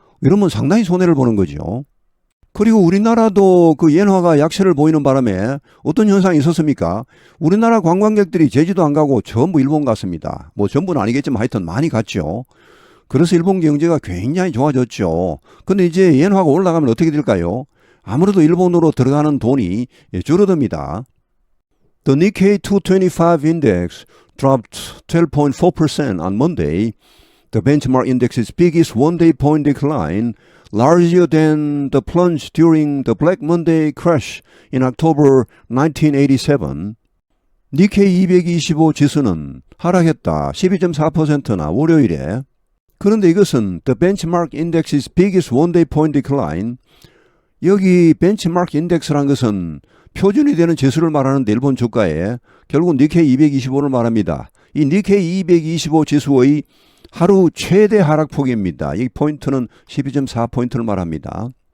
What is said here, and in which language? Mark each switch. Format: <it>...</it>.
<ko>이러면 상당히 손해를 보는 거죠. 그리고 우리나라도 그 엔화가 약세를 보이는 바람에 어떤 현상이 있었습니까? 우리나라 관광객들이 제주도 안 가고 전부 일본 갔습니다. 뭐 전부는 아니겠지만 하여튼 많이 갔죠. 그래서 일본 경제가 굉장히 좋아졌죠. 근데 이제 엔화가 올라가면 어떻게 될까요? 아무래도 일본으로 들어가는 돈이 줄어듭니다.</ko> <en>The Nikkei 225 index dropped 12.4% on Monday. The benchmark index's biggest one-day point decline, larger than the plunge during the Black Monday crash in October 1987.</en> <ko>니케이 225 지수는 하락했다. 12.4%나 월요일에. 그런데 이것은</ko> <en>the benchmark index's biggest one-day point decline.</en> <ko>여기 벤치마크 인덱스라는 것은 표준이 되는 지수를 말하는데 일본 주가에 결국 니케이 225를 말합니다. 이 니케이 225 지수의 하루 최대 하락폭입니다. 이 포인트는 12.4포인트를 말합니다.</ko>